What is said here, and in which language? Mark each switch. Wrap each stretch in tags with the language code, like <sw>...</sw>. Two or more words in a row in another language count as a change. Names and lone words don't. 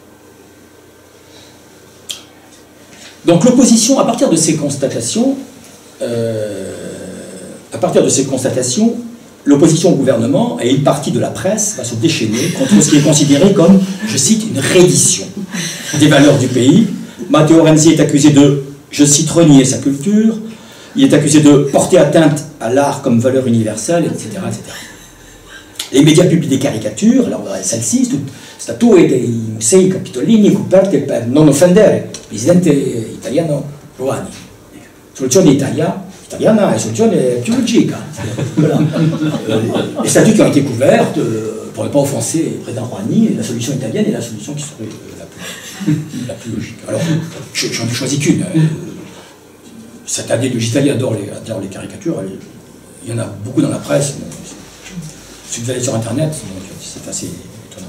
<fr>Donc l'opposition, à partir de ces constatations, l'opposition au gouvernement et une partie de la presse va se déchaîner contre ce qui est considéré comme, je cite, une reddition des valeurs du pays. Matteo Renzi est accusé de, je cite, renier sa culture, il est accusé de porter atteinte à l'art comme valeur universelle, etc., etc. Les médias publient des caricatures, alors celle-ci,</fr> <it>statue dei musei capitolini coperte per non offendere il presidente italiano Rouhani. Soluzione italiana è soluzione più logica.</it> <fr>Voilà. Les statues qui ont été couvertes, pour ne pas offenser le président Rouhani, la solution italienne est la solution qui serait la plus logique. Alors, j'en ai choisi qu'une. Cette année, l'Italie adore les caricatures. Il y en a beaucoup dans la presse. Si vous allez sur Internet, c'est assez étonnant.</fr>